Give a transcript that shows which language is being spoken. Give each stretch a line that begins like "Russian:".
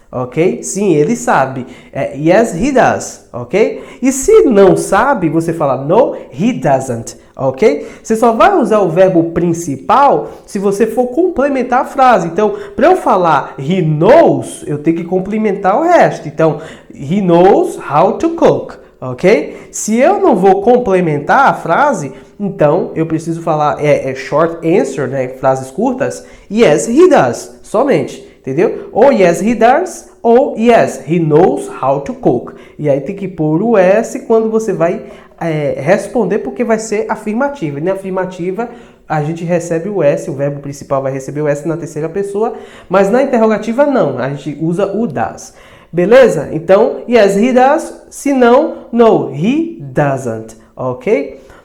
Portuguese: Ok? Sim, ele sabe.
English: Yes, he does.
Portuguese: Ok? E se não sabe, você fala
English: no, he doesn't.
Portuguese: Ok? Você só vai usar o verbo principal se você for complementar a frase. Então, para eu falar he knows, eu tenho que complementar o resto.
English: Então, he knows how to cook. Ok?
Portuguese: Se eu não vou complementar a frase, então eu preciso falar short answer, né? Frases curtas.
English: Yes, he does.
Portuguese: Somente. Entendeu?
English: Ou yes, he does, ou yes, he knows how to cook.
Portuguese: E aí tem que pôr o S quando você vai responder, porque vai ser afirmativa. E na afirmativa, a gente recebe o S, o verbo principal vai receber o S na terceira pessoa, mas na interrogativa não, a gente usa o does. Beleza? Então,
English: yes, he does,
Portuguese: se não,
English: no, he doesn't.
Portuguese: Ok?